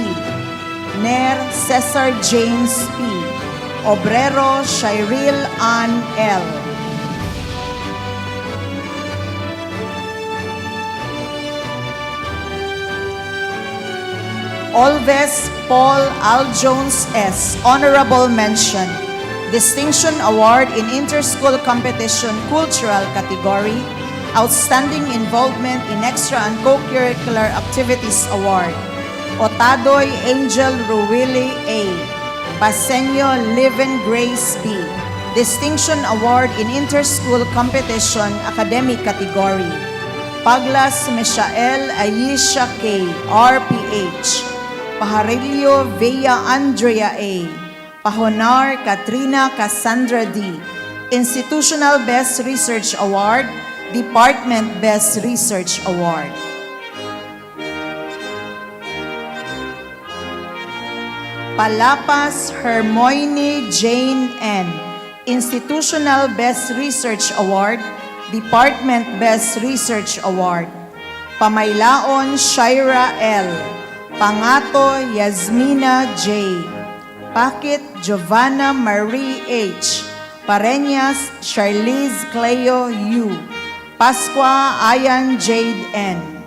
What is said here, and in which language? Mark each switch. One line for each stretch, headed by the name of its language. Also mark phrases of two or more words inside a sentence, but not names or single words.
English: Ner Cesar James P. Obrero Shiril Ann L. Alves Paul Al Jones S. Honorable Mention, Distinction Award in Interschool Competition, Cultural Category, Outstanding Involvement in Extra and Co-Curricular Activities Award. Otadoy Angel Ruwili A. Paseño Livin Grace B. Distinction Award in Interschool Competition, Academic Category. Paglas Michael Ayesha K. RPH. Pajarillo Villa Andrea A. Pahonar Katrina Cassandra D. Institutional Best Research Award, Department Best Research Award. Palapas Hermoine Jane N. Institutional Best Research Award, Department Best Research Award. Pamaylaon Shaira L. Pangato Yasmina J. Pakit Giovanna Marie H. Pareñas Charlize Cleo U. Pascua Ayan Jade N.